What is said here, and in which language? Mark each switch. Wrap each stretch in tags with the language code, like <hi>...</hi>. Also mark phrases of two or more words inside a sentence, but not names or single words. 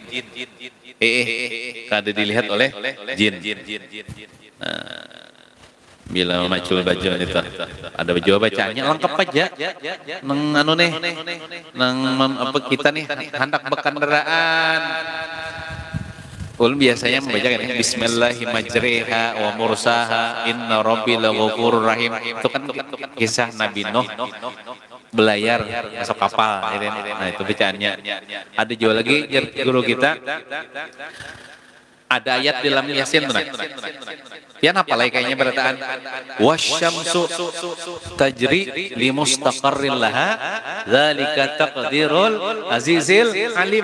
<bjn>Kada dilihat oleh jin. Bila memacul baju itu ada baju bacanya lengkap aja nang anu nih nang apa kita nih hendak berkendaraan. Ulun biasanya membaca ini</bjn> <ar>بسم الله الرحمن الرحيم ومرساها إن ربي لغفور رحيم.</ar> <bjn>Itu kan kisah Nabi Nuh belayar masuk kapal. Nah, itu bacaannya. Ada juga lagi guru kita ada ayat di dalam Yasin tuh. Pian apa lagi kayaknya berataan</bjn> <ar>والشمس تجري لمستقر لها ذلك تقدير العزيز العليم.</ar>